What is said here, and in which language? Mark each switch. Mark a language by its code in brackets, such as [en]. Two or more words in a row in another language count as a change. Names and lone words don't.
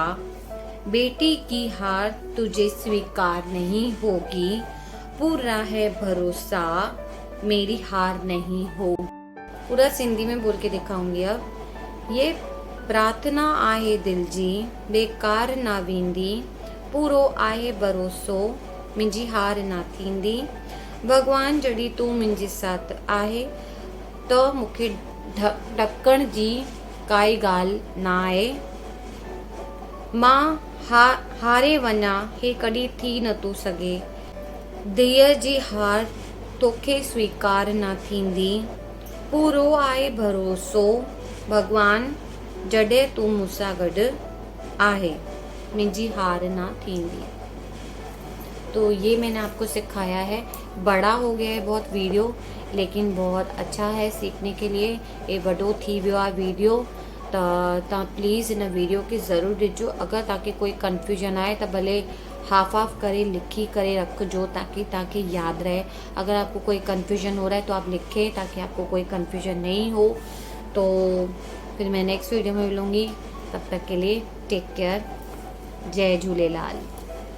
[hi] बेटी की हार तुझे स्वीकार नहीं होगी, पूरा है भरोसा मेरी हार नहीं हो। पूरा सिंधी में बोल के दिखाऊंगी। [sd] अब ये प्रार्थना आहे दिल जी, बेकार ना वेंदी, पूरो आहे भरोसो मुंहिंजी हार ना थींदी। भगवान जॾहिं तूं मुंहिंजे साथ आहे त मूंखे ढकण जी काई ॻाल्हि ना आहे। मां हारे वञा हे कॾहिं थी नथो सघे, धीअ जी हार तोखे स्वीकार न थींदी, पूरो आहे भरोसो भगवान जॾहिं तूं मूंसां गॾु आहे, मुंहिंजी हार ना थींदी। [hi] तो ये मैंने आपको सिखाया है। बड़ा हो गया है बहुत वीडियो, लेकिन बहुत अच्छा है सीखने के लिए। [sd] ये वॾो थी वियो आहे वीडियो, त तव्हां प्लीज़ इन वीडियो खे ज़रूरु ॾिसो। अगरि तव्हांखे कोई कंफ्यूजन आहे त भले हाफ करे लिखी करे रखिजो ताकि तव्हांखे यादि रहे। [hi] अगर आपको कोई कंफ्यूजन हो रहा है तो आप लिखें ताकि आपको कोई कंफ्यूजन नहीं हो। तो फिर मैं नेक्स्ट वीडियो में मिलूँगी, तब तक के लिए [en] take care. [sd] जय झूलेलाल।